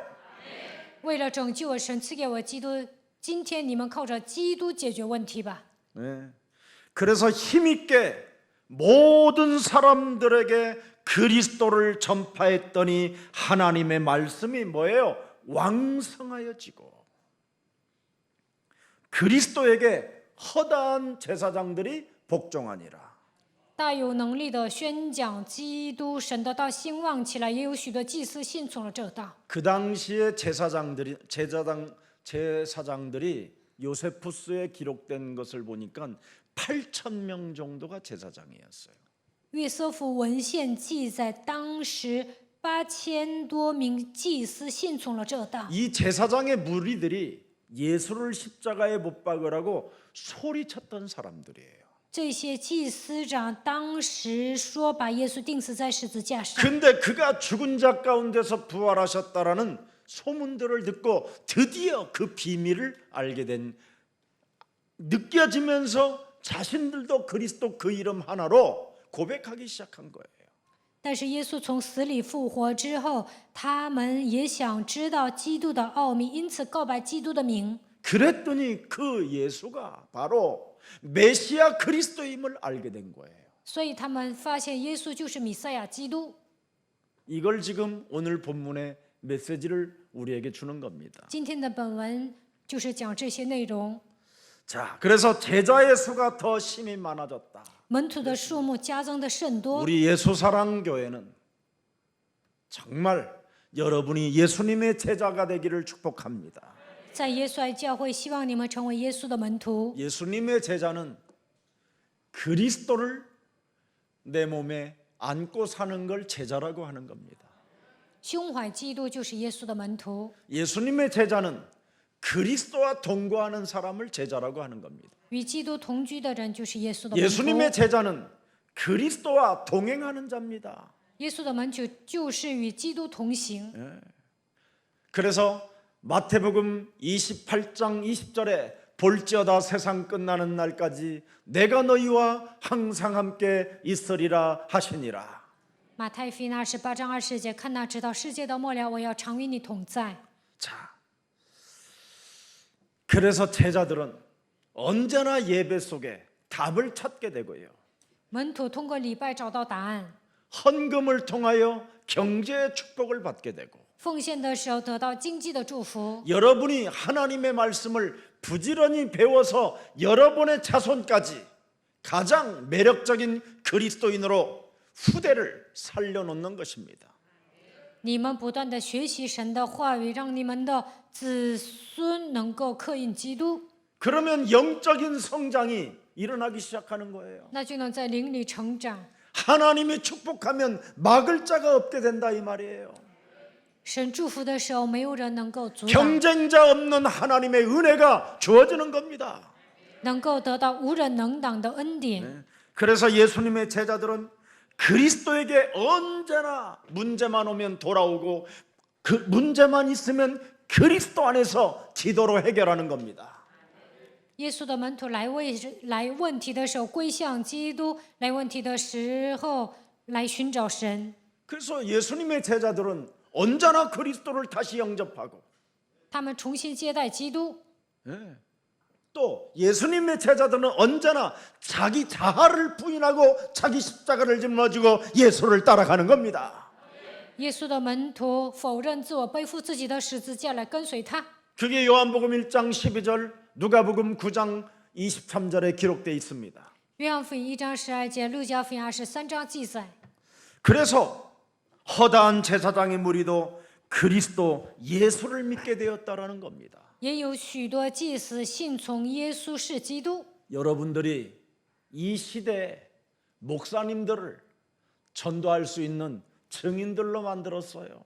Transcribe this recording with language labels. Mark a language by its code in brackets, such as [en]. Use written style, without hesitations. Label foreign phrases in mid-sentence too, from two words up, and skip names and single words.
[zh] 为了拯救我，神赐给我基督，今天你们靠着基督解决问题吧。 [ko] 그래서 힘있게 모든 사람들에게 그리스도를 전파했더니 하나님의 말씀이 뭐예요? 왕성하여지고 그리스도에게 허다한 제사장들이 복종하니라. [zh] 大有能力的宣讲基督，神的道兴旺起来，也有许多祭司信从了这道。 [ko] 그 당시에 제사장들이 요세푸스에 기록된 것을 보니까 8,000명 정도가 제사장이었어요. [zh] 约瑟夫文献记载，当时8000多名祭司信从了这道。 [ko] 이 제사장의 무리들이 예수를 십자가에 못 박으라고 소리쳤던 사람들이에요. [zh] 这些祭司长当时说把耶稣钉死在十字架上， [ko] 근데 그가 죽은 자 가운데서 부활하셨다라는 소문들을 듣고 드디어 그 비밀을 알게 된 느껴지면서 자신들도 그리스도 그 이름 하나로 고백하기 시작한 거예요. [zh] 但是耶稣从死里复活之后，他们也想知道基督的奥秘，因此告白基督的名。 [ko] 그랬더니 그 예수가 바로 메시아 그리스도임을 알게 된 거예요. [zh] 所以他们发现耶稣就是弥赛亚基督。 [ko] 이걸 지금 오늘 본문의 메시지를 우리에게 주는 겁니다. [zh] 今天的本文就是讲这些内容。 [ko] 자, 그래서 제자의 수가 더 심히 많아졌다. [zh] 门徒的数目加增的甚多。 [ko] 우리 예수사랑교회는 정말 여러분이 예수님의 제자가 되기를 축복합니다. [zh] 在耶稣爱教会，希望你们成为耶稣的门徒。 [ko] 예수님의 제자는 그리스도를 내 몸에 안고 사는 걸 제자라고 하는 겁니다. [zh] 胸怀基督就是耶稣的门徒。 [ko] 예수님의 제자는 그리스도와 동거하는 사람을 제자라고 하는 겁니다. [zh] 与基督同居的人就是耶稣的门 [ko] 예수님의 [zh] 徒。 [ko] 제자는 그리스도와 동행하는 자입니다. [zh] 耶稣的门徒就是与基督同行。 [ko] 그래서 마태복음 28장 20절에 볼지어다 세상 끝나는 날까지 내가 너희와 항상 함께 있으리라 하시니라. [zh] 马太福音28章20节，看那直到世界的末了，我要常与你同在。 [ko] 자, 그래서 제자들은 언제나 예배 속에 답을 찾게 되고요. [zh] 门徒通过礼拜找到答案， [ko] 헌금을 통하여 경제의 축복을 받게 되고 [zh] 奉献的时候得到经济的祝福。 [ko] 여러분이 하나님의 말씀을 부지런히 배워서 여러분의 자손까지 가장 매력적인 그리스도인으로 후대를 살려놓는 것입니다. [zh] 你们不断的学习神的话语，让你们的子孙能够刻印基督， [ko] 그러면 영적인 성장이 일어나기 시작하는 거예요. [zh] 那就能在灵里成长。 [ko] 하나님이 축복하면 막을 자가 없게 된다 이 말이에요. [zh] 神祝福的时候，没有人能够阻挡， [ko] 경쟁자 없는 하나님의 은혜가 주어지는 겁니다. [zh] 能够得到无人能挡的恩典。 [ko] 그래서 예수님의 제자들은 그리스도에게 언제나 문제만 오면 돌아오고 그 문제만 있으면 그리스도 안에서 기도로 해결하는 겁니다. [zh] 耶稣的门徒来问题的时候归向基督，来问题的时候来寻找神。 [ko] 그래서 예수님의 제자들은 언제나 그리스도를 다시 영접하고 [zh] 他们重新接待基督。 [ko] 또 예수님의 제자들은 언제나 자기 자아를 부인하고 자기 십자가를 짊어지고 예수를 따라가는 겁니다. [zh] 耶稣的门徒否认自我，背负自己的十字架来跟随他。 [ko] 그게 요한복음 1장 12절, 누가복음 9장 23절에 기록되어 있습니다. [zh] 约翰福音1章12节，路加福音23章记载。 [ko] 그래서 허다한 제사장의 무리도 그리스도 예수를 믿게 되었다라는 겁니다. [zh] 也有许多祭司信从耶稣是基督。 [ko] 여러분들이 이 시대 목사님들을 전도할 수 있는 증인들로 만들었어요.